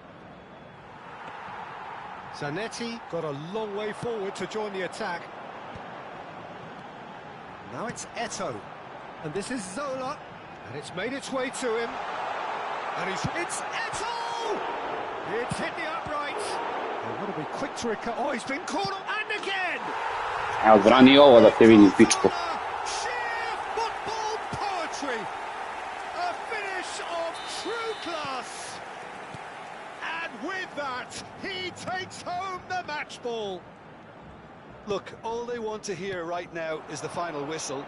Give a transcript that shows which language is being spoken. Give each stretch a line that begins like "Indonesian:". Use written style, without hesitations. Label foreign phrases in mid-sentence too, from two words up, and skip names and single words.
English: Zanetti got a long way forward to join the attack. Now it's Eto'o. And this is Zola. And it's made its way to him. And it's Eto'o! It's hit the upright. They want to be quick to recover. Oh, he's been caught up and again!
Serbian: Evo, brani ovo da te vidim, pičko.
English: Sheer football poetry. A finish of true class. And with that, he takes home the match ball. Look, all they want to hear right now is the final whistle.